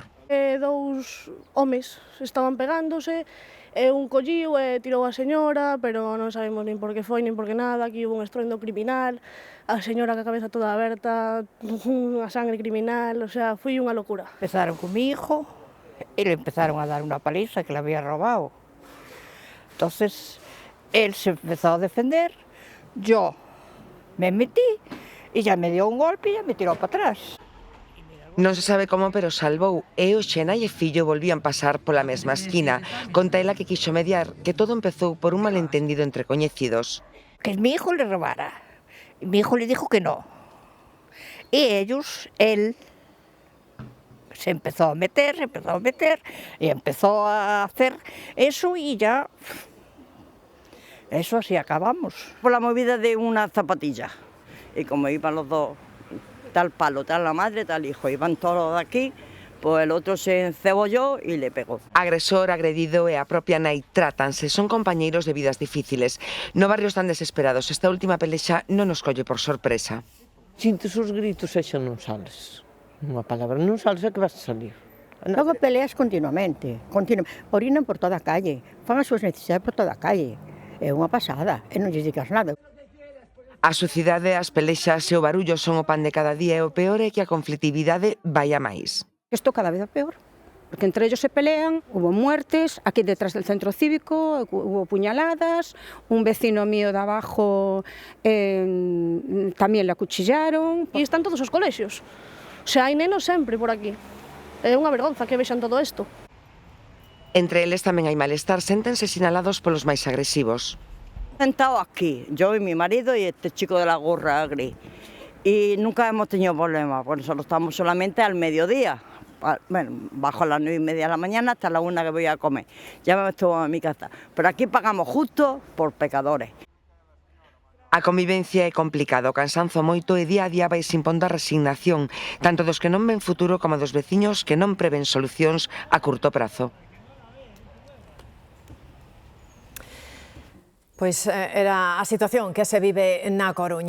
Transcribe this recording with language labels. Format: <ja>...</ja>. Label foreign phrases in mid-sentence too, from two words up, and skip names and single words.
<gl>Dous homes estaban pegándose, un colliu e tirou a señora, pero non sabemos nin por que foi, nin por que nada.</gl> <es>Aquí hubo un estruendo criminal,</es> <gl>a señora ca cabeza toda aberta, a sangre criminal,</gl> <es>o sea,</es> <gl>foi unha locura.</gl> <es>Empezaron con mi hijo y le empezaron a dar una paliza que le había robado. Entonces, él se empezó a defender, yo me metí e ya me dio un golpe e ya me tirou para atrás.</es> <gl>Non se sabe como, pero salvou, e o xenai e fillo volvían pasar pola mesma esquina. Conta ela que quixo mediar, que todo empezou por un malentendido entre coñecidos.</gl> <es>Que mi hijo le robara. Mi hijo le dijo que no. Y él se empezó a meter y empezó a hacer eso y ya, eso así acabamos. Por la movida de una zapatilla. Y como iban los dos, tal palo, tal la madre, tal hijo, iban todos de aquí, pues el otro se encebolló y le pegó.</es> <gl>Agresor, agredido e a propia nai trátanse, son compañeiros de vidas difíciles. No barrio están desesperados, esta última pelexa non nos colle por sorpresa. Sintes os gritos e xa non sales. Unha palabra, non sales é que vas a salir. Logo peleas continuamente, orinan por toda a calle, fan as súas necesidades por toda a calle. É unha pasada, e non lles digas nada. A sucidade, as pelexas e o barullo son o pan de cada día, e o peor é que a conflitividade vai a máis. Isto cada vez é peor,</gl> <es>porque entre ellos se pelean, hubo muertes, aquí detrás del centro cívico, hubo puñaladas, un vecino mío de abajo tamén le acuchillaron.</es> <gl>E están todos os colexios,</gl> <es>o sea,</es> <gl>hai nenos sempre por aquí. É unha vergonza que vexan todo isto. Entre eles tamén hai malestar, séntense sinalados polos máis agresivos.</gl> <es>Sentado aquí, yo y mi marido y este chico de la gorra gris. Y nunca hemos tenido problemas, por eso estamos solamente al mediodía. Bueno, bajo a las 9:30 de la mañana hasta la 1 que voy a comer. Ya me estuvo a mi casa. Pero aquí pagamos justo por pecadores.</es> <gl>A convivencia é complicado, cansanzo moito e día a día vai impondo a resignación, tanto dos que non ven futuro como dos veciños que non prevén solucións a curto prazo. Pois era a situación que se vive na Coruña.</gl>